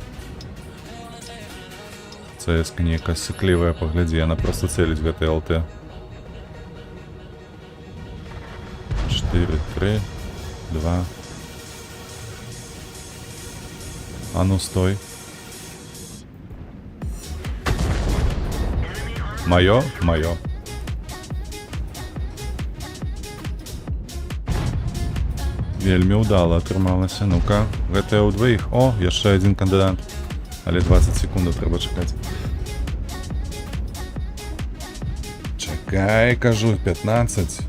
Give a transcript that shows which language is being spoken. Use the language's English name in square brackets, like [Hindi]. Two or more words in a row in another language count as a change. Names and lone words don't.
[Russian] ЦСК некая сыкливая, погляди, она просто целить в этой ЛТ. 4, 3, 2. А ну стой. Моё? Моё. [Belarusian] Вельмі ўдала атрымалася. Ну-ка, гэта ў двоіх. О, яшчэ один кандыдат. Але 20 секунд трэба чакаць. Чакай, кажу, 15.